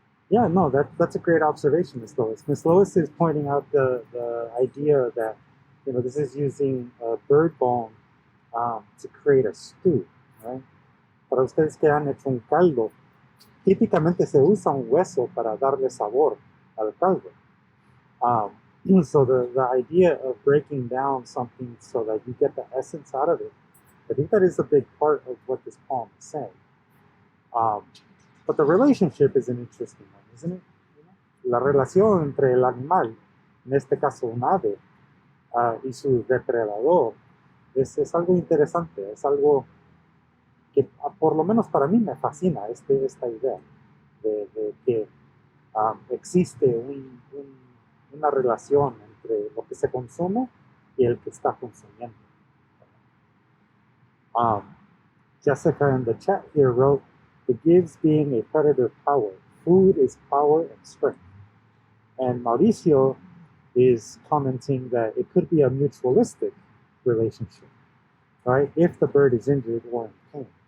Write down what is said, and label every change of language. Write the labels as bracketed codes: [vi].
[en] Yeah, no, that's a great observation, Ms. Lois. Ms. Lois is pointing out the idea that, you know, this is using bird bone to create a stew, right? [es] Para ustedes que han hecho un caldo, típicamente se usa un hueso para darle sabor al caldo. [en] So the idea of breaking down something so that you get the essence out of it, I think that is a big part of what this poem is saying. But the relationship is an interesting one, isn't it? [es] La relación entre el animal, en este caso un ave, y su depredador, es algo interesante, es algo que por lo menos para mí me fascina esta idea de que existe una relación entre lo que se consume y el que está consumiendo. [en] Jessica in the chat here wrote, "It gives being a predator power. Food is power and strength." And Mauricio is commenting that it could be a mutualistic relationship, right? If the bird is injured or in pain.